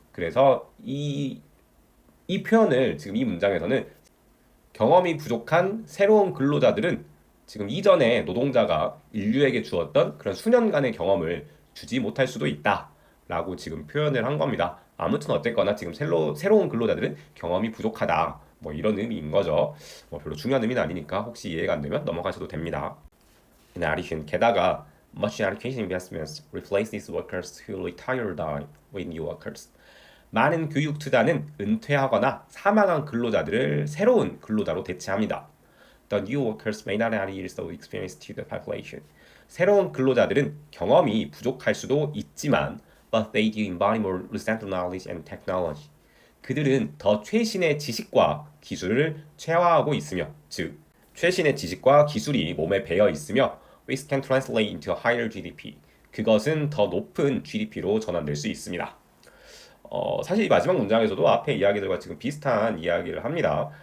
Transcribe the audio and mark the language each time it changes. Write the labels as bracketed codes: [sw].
[ko] 그래서 이 표현을 지금 이 문장에서는 경험이 부족한 새로운 근로자들은 지금 이전에 노동자가 인류에게 주었던 그런 수년간의 경험을 주지 못할 수도 있다라고 지금 표현을 한 겁니다. 아무튼 어쨌거나 지금 새로운 근로자들은 경험이 부족하다. 뭐 이런 의미인 거죠. 뭐 별로 중요한 의미는 아니니까 혹시 이해가 안 되면 넘어가셔도 됩니다. [en] In addition, [ko] 게다가 [en] much education investments replace these workers who retired with new workers. [ko] 많은 교육 투자는 은퇴하거나 사망한 근로자들을 새로운 근로자로 대체합니다. [en] The new workers may not add years of experience to the population. [ko] 새로운 근로자들은 경험이 부족할 수도 있지만 [en] but they do embody more recent knowledge and technology. [ko] 그들은 더 최신의 지식과 기술을 체화하고 있으며, 즉 최신의 지식과 기술이 몸에 배어 있으며 [en] which can translate into a higher GDP. [ko] 그것은 더 높은 GDP로 전환될 수 있습니다. 사실 이 마지막 문장에서도 앞에 이야기들과 지금 비슷한 이야기를 합니다.